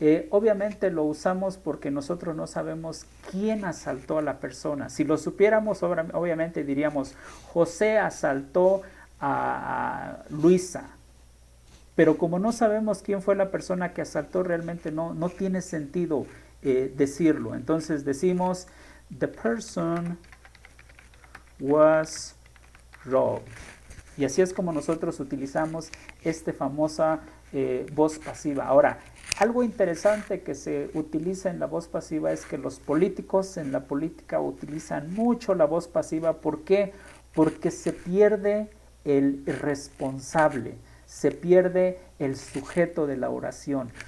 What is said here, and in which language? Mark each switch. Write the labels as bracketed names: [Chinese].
[Spanish] Obviamente lo usamos porque nosotros no sabemos quién asaltó a la persona. Si lo supiéramos, obviamente diríamos, José asaltó a Luisa. Pero como no sabemos quién fue la persona que asaltó, realmente no tiene sentido decirlo. Entonces decimos, [English] the person was robbed. [Spanish] Y así es como nosotros utilizamos esta famosa voz pasiva. Ahora, algo interesante que se utiliza en la voz pasiva es que los políticos en la política utilizan mucho la voz pasiva. ¿Por qué? Porque se pierde el responsable, se pierde el sujeto de la oración.